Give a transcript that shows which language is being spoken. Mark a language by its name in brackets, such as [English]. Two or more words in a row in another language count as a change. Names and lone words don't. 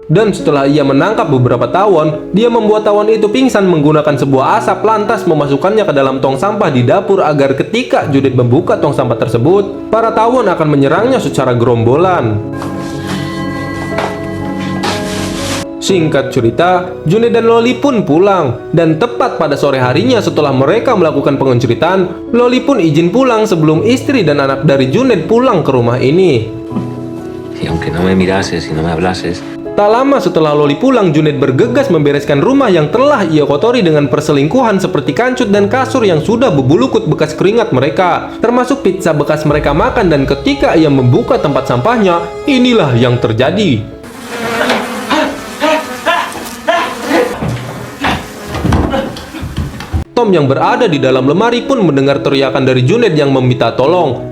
[Indonesian] Dan setelah ia menangkap beberapa tawon, dia membuat tawon itu pingsan menggunakan sebuah asap, lantas memasukkannya ke dalam tong sampah di dapur agar ketika Junet membuka tong sampah tersebut, para tawon akan menyerangnya secara gerombolan. Singkat cerita, Junet dan Loli pun pulang, dan tepat pada sore harinya setelah mereka melakukan pengenceritan, Loli pun izin pulang sebelum istri dan anak dari Junet pulang ke rumah ini. [Spanish] Y aunque no me mirases y no me hablases, [Indonesian] Tak lama setelah Loli pulang, Junet bergegas membereskan rumah yang telah ia kotori dengan perselingkuhan seperti kancut dan kasur yang sudah berbulukut bekas keringat mereka, termasuk pizza bekas mereka makan, dan ketika ia membuka tempat sampahnya, inilah yang terjadi. Tom yang berada di dalam lemari pun mendengar teriakan dari Junet yang meminta tolong.